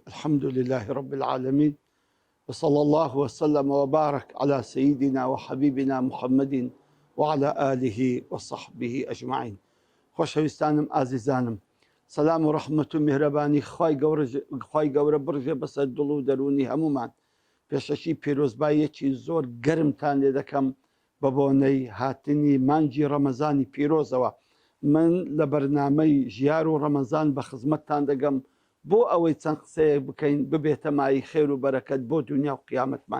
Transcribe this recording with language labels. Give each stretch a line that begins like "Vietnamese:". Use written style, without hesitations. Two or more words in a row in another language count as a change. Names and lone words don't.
Arabic: الحمد لله رب العالمين، وصلى الله وسلم وبارك على سيدنا وحبيبنا محمد وعلى آله وصحبه أجمعين.
Central Kurdish: خۆشەویستانم ئازیزانم، سەلام و ڕەحمەت و میهرەبانی خوای گەورە بڕژێ بەسەر دڵ و دەرونی هەمومان. پێشەشی پیرۆزباییەکی زۆر گەرمتان لێ دەکەم بە بۆنەی هاتنی مانگی ڕەمەزانی پیرۆزەوە. من لە بەرنامەی ژیار و ڕەمەزان بە خزمەتتان دەگەم بۆ ئەوەی چەند قسەیەک بکەین ببێتە مای خێر و بەرەکەت بۆ دنیا و قیامەتمان.